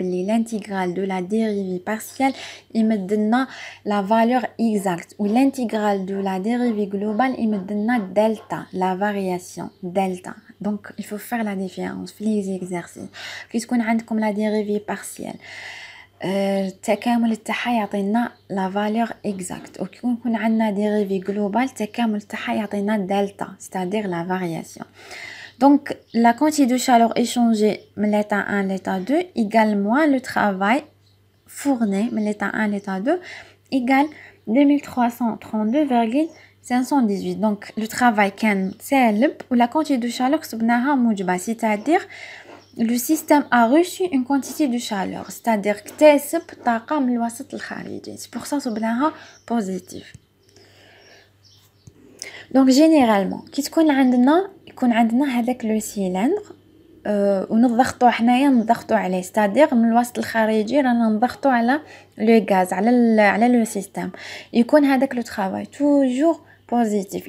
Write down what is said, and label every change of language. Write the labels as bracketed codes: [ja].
[fr] L'intégrale de la dérivée partielle il me donne la valeur exacte ou l'intégrale de la dérivée globale il me donne delta, la variation delta. Donc il faut faire la différence [ar] في [fr] les exercices. Puisqu'on a comme la dérivée partielle [ar] التكامل تاعها يعطينا [fr] la valeur exacte. [ar] وكي يكون عندنا [fr] dérivée globale [ar] التكامل تاعها يعطينا [fr] delta, c'est-à-dire la variation. Donc, la quantité de chaleur échangée de l'état 1 à l'état 2 égale moins le travail fourni de l'état 1 à l'état 2 égale 2332,518. Donc, le travail [ar] كان سالب [fr] ou la quantité de chaleur [ar] كتبناها موجبة, [fr] c'est-à-dire le système a reçu une quantité de chaleur, c'est-à-dire [ar] اكتسب طاقة من الوسط الخارجي. [fr] C'est pour ça [ar] صبناها [fr] positif. Donc généralement [ar] كي تكون عندنا يكون عندنا هذاك لو سيلندر ونضغطوا حنايا نضغطوا عليه, [fr] c'est-à-dire [ar] من الوسط الخارجي رانا نضغطوا على لو غاز على لو سيستم, يكون هذاك لو [fr] travail toujours positif.